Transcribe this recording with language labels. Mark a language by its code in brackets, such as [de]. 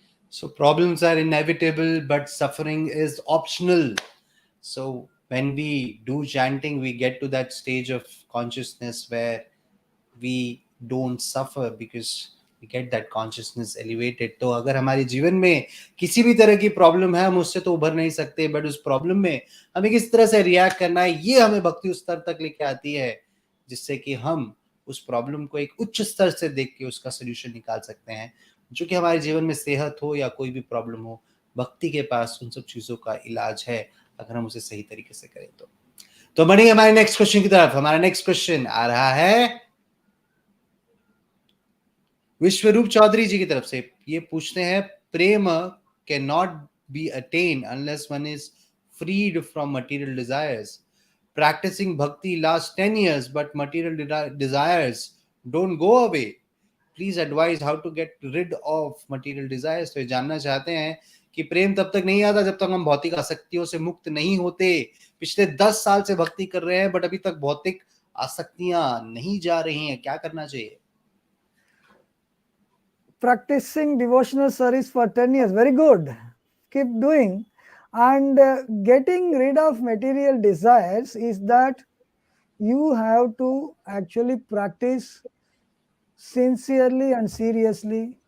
[en] So problems are inevitable, but suffering is optional. So when we do chanting, we get to that stage of consciousness where we don't suffer because we get that consciousness elevated. [hi] तो अगर हमारे जीवन में किसी भी तरह की problem है, हम उससे तो उभर नहीं सकते, बट उस प्रॉब्लम में हमें किस तरह से रिएक्ट करना है, ये हमें भक्ति उस स्तर तक लेके आती है जिससे कि हम उस प्रॉब्लम को एक उच्च स्तर से देख के उसका सोल्यूशन निकाल सकते हैं, जो कि हमारे जीवन में सेहत हो या कोई भी प्रॉब्लम हो, भक्ति के पास उन सब चीज़ों का इलाज है अगर हम उसे सही तरीके से करें तो बढ़ेंगे हमारे नेक्स्ट क्वेश्चन की तरफ। हमारा नेक्स्ट क्वेश्चन आ रहा है विश्वरूप चौधरी जी की तरफ से। ये पूछते हैं, [en] Prem can not be attain unless one is freed from material desires. Practising bhakti last 10 years but material desires don't go away. Please advise how to get rid of material desires. [hi] तो ये जानना चाहते हैं कि प्रेम तब तक नहीं आता जब तक हम भौतिक आसक्तियों से मुक्त नहीं होते। पिछले 10 साल से भक्ति कर रहे हैं बट अभी तक भौतिक आसक्तियां नहीं जा रही हैं, क्या करना चाहिए? [en] Practicing devotional service for 10 years, very good. Keep doing. And getting rid of material desires is that you have to actually practice sincerely and seriously.